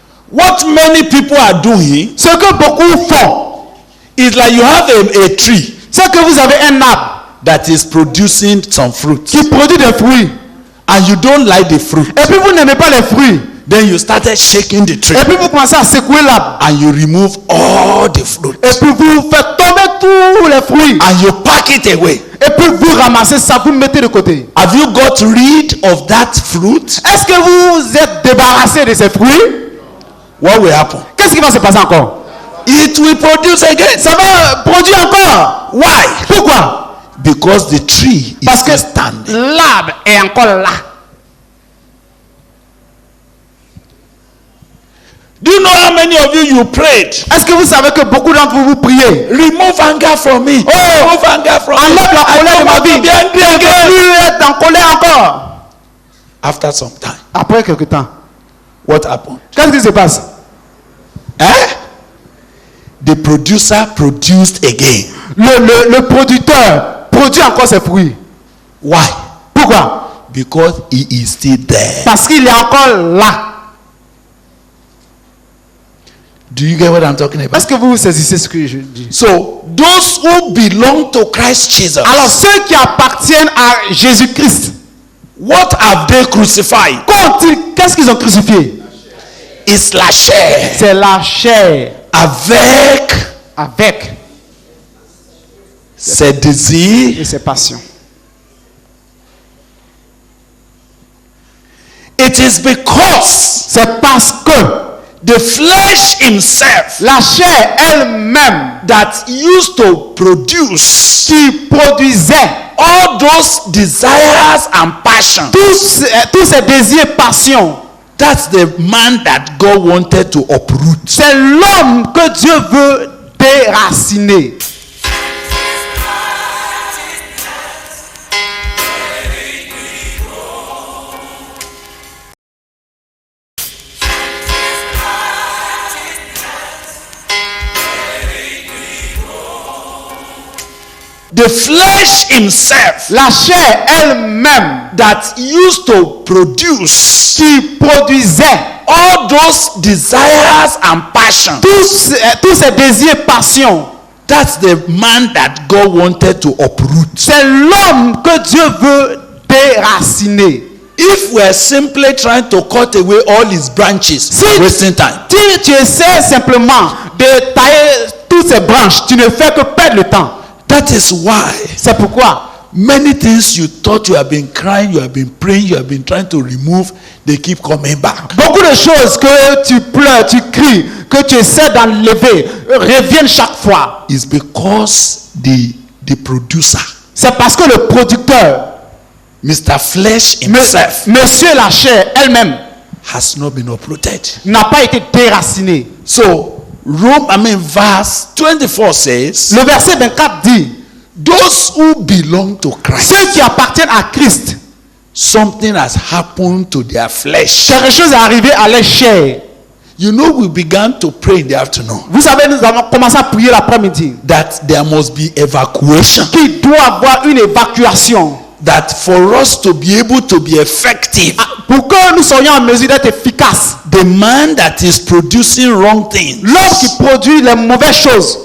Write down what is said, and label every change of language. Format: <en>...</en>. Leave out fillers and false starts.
<en>What many people are doing</en> <fr>Ce que beaucoup font,</fr> <en>is like you have a tree</en> <fr>c'est que vous avez un arbre</fr> <en>that is producing some fruit</en> <fr>qui produit des fruits.</fr> <en>and you don't like the fruit.</en> <fr>Et puis vous n'aimez pas les fruits.</fr> <en>Then you started shaking the tree.</en> <fr>Et puis vous commencez à secouer l'arbre.</fr> <en>And you remove all the fruit.</en> <fr>Et puis vous faites tomber tous les fruits.</fr> <en>And you pack it away.</en> <fr>Et puis vous ramassez ça, vous mettez de côté.</fr> <en>Have you got rid of that fruit?</en> <fr>Est-ce que vous êtes débarrassé de ces fruits?</fr> <en>What will happen?</en> <fr>Qu'est-ce qui va se passer encore?</fr> <en>It will produce again.</en> <fr>Ça va produire encore.</fr> <en>Why?</en> <fr>Pourquoi?</fr> <en>Because the tree is</en> <fr>Parce que</fr> <en>still standing.</en> <fr>l'arbre est encore là.</fr> <en>Do you know how many of you prayed?</en> <fr>Est-ce que vous savez que beaucoup d'entre vous priez?</fr> <en>Remove anger from me. Remove anger from me.</en> <fr>Enlève la colère de ma vie. Je ne veux plus être en colère encore.</fr> <en>After some time,</en> <fr>Après quelque temps,</fr> <en>what happened?</en> <fr>qu'est-ce qui se passe?</fr> <en>The producer produced again.</en> <fr>Le producteur produit encore ses fruits.</fr> <en>Why?</en> <fr>Pourquoi?</fr> <en>Because he is still there.</en> <fr>Parce qu'il est encore là.</fr> <en>Do you get what I'm talking about?</en> <fr>Est-ce que vous saisissez ce que je dis?</fr> <en>So, those who belong to Christ Jesus,</en> <fr>Alors ceux qui appartiennent à Jésus-Christ,</fr> <en>what have they crucified?</en> <fr>qu'est-ce qu'ils ont crucifié?</fr> <en>It's</en> <fr>la chair. C'est la chair Avec avec ses désirs. et ses passions.</fr> <en>It is because</en> <fr>C'est parce que</fr> <en>the flesh himself</en> <fr>la chair elle-même</fr> <en>that used to produce</en> <fr>qui produisait</fr> <en>all those desires and passions,</en> <fr>tous ces désirs et passions,</fr> <en>that's the man that God wanted to uproot.</en> <fr>c'est l'homme que Dieu veut déraciner.</fr> <en>The flesh himself</en> <fr>La chair elle-même</fr> <en>that used to produce</en> <fr>qui produisait</fr> <en>all those desires and passions,</en> <fr>tous ces désirs et passions,</fr> <en>that's the man that God wanted to uproot.</en> <fr>c'est l'homme que Dieu veut déraciner.</fr> <en>If we're simply trying to cut away all his branches,</en> <fr>Si-</fr> <en>wasting time.</en> <fr>Si tu essaies simplement de tailler toutes ces branches, tu ne fais que perdre le temps.</fr> <en>That is why</en> <fr>C'est pourquoi</fr> <en>many things you thought you have been crying, you have been praying, you have been trying to remove, they keep coming back.</en> <fr>beaucoup de choses que tu pleures, tu cries, que tu essaies d'enlever, reviennent chaque fois.</fr> <en>It's because the producer,</en> <fr>C'est parce que le producteur,</fr> <en>Mr. Flesh himself,</en> <fr>Monsieur la chair elle-même,</fr> <en>has not been uprooted.</en> <fr>n'a pas été déraciné.</fr> <en>So, verse 24 says,</en> <fr>Le verset 24 dit,</fr> <en>those who belong to Christ,</en> <fr>ceux qui appartiennent à Christ,</fr> <en>something has happened to their flesh.</en> <fr>quelque chose est arrivé à leur chair.</fr> <en>You know, we began to pray in the afternoon</en> <fr>Vous savez, nous avons commencé à prier l'après-midi.</fr> <en>that there must be evacuation.</en> <fr>Qu'il doit avoir une évacuation.</fr> <en>That for us to be able to be effective,</en> <fr>Pour que nous soyons en mesure d'être efficaces.</fr> <en>the man that is producing wrong things,</en> <fr>L'homme qui produit les mauvaises choses,</fr>